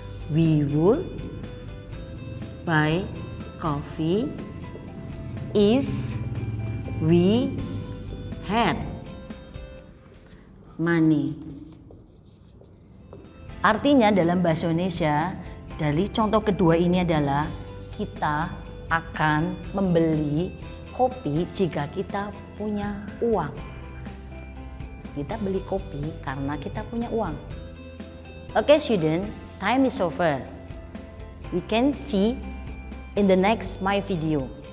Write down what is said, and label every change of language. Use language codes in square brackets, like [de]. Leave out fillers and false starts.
[en] We would buy coffee if we had money. [id] Artinya dalam bahasa Indonesia, dari contoh kedua ini adalah kita akan membeli kopi jika kita punya uang. Kita beli kopi karena kita punya uang. [en] Okay student, time is over. We can see in the next my video.